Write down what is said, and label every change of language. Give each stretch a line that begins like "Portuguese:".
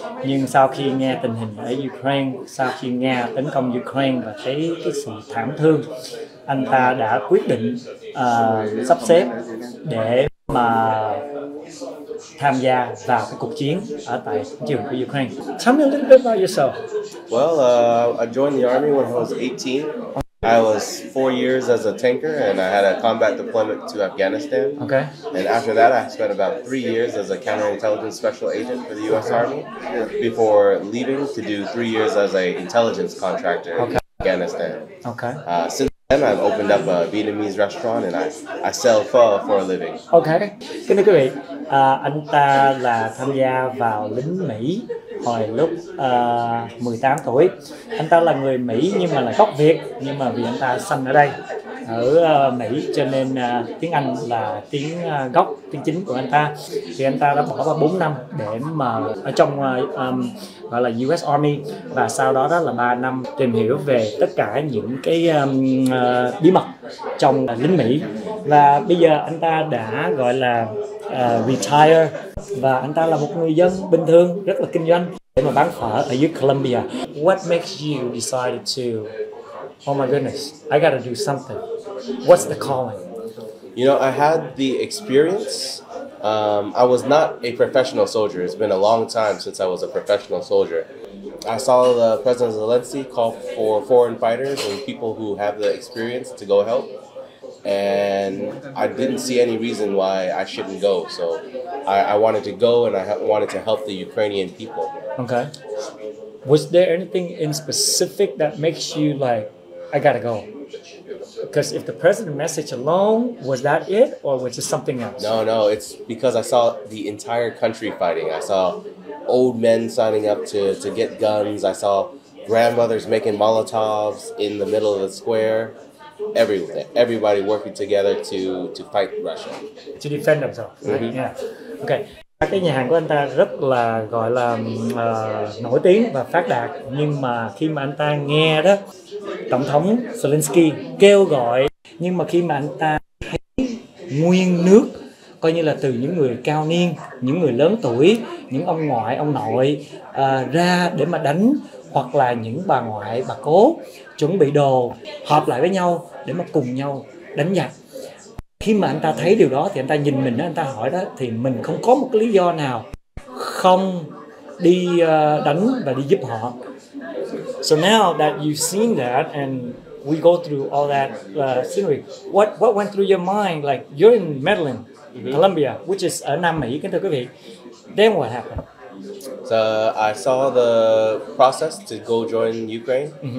Vietnamese: Nhưng sau khi nghe tình hình ở Ukraine, sau khi Nga tấn công Ukraine và thấy cái sự thảm thương, anh ta đã quyết định sắp xếp để mà tham gia vào cái cuộc chiến ở tại trường của Ukraine.
English: Tell me a little bit about yourself. Well, I joined the army when I was 18. I was 4 years as a tanker, and I had a combat deployment to Afghanistan. Okay. And after that, I spent about 3 years as a counterintelligence special agent for the U.S. Army before leaving to do 3 years as an intelligence contractor in Afghanistan. Okay. Since then, I've opened up a Vietnamese restaurant, and I sell pho for a living. Okay.
Vietnamese: Kính thưa quý vị, anh ta là tham gia vào lính Mỹ hồi lúc 18 tuổi. Anh ta là người Mỹ nhưng mà là gốc Việt, nhưng mà vì anh ta sinh ở đây ở Mỹ cho nên tiếng Anh là tiếng gốc, tiếng chính của anh ta. Thì anh ta đã bỏ ra 4 năm để mà ở trong gọi là US Army, và sau đó là 3 năm tìm hiểu về tất cả những cái bí mật trong lính Mỹ. Và bây giờ anh ta đã gọi là retire, và anh ta là một người dân bình thường rất là kinh doanh để mà bán phở ở dưới Colombia.
English: What makes you decide to, oh my goodness, I gotta do something? What's the calling? You know, I had the experience. I was not a professional soldier. It's been a long time since I was a professional soldier. I saw the President Zelensky call for foreign fighters and people who have the experience to go help. And I didn't see any reason why I shouldn't go. So I wanted to go, and I wanted to help the Ukrainian people. Okay. Was there anything in specific that makes you like, I gotta go? Because if the president message alone, was that it, or was it something else? No, it's because I saw the entire country fighting. I saw old men signing up to get guns. I saw grandmothers making Molotovs in the middle of the square. Everybody working together to fight Russia. To defend themselves. Right? Yeah. Okay.
Vietnamese: Cái nhà hàng của anh ta rất là gọi là nổi tiếng và phát đạt, nhưng mà khi mà anh ta nghe đó Tổng thống Zelensky kêu gọi, nhưng mà khi mà anh ta thấy nguyên nước coi như là từ những người cao niên, những người lớn tuổi, những ông ngoại, ông nội ra để mà đánh, hoặc là những bà ngoại, bà cố chuẩn bị đồ họp lại với nhau để mà cùng nhau đánh giặc. Khi mà anh ta thấy điều đó thì anh ta nhìn mình đó, anh ta hỏi đó, thì mình không có một cái lý do nào không đi đánh và đi giúp họ.
English: So now that you've seen that and we go through all that scenery, what went through your mind? Like you're in Medellin, Colombia, which is
Vietnamese: ở Nam Mỹ, kính thưa quý vị.
English: Then what happened? So I saw the process to go join Ukraine.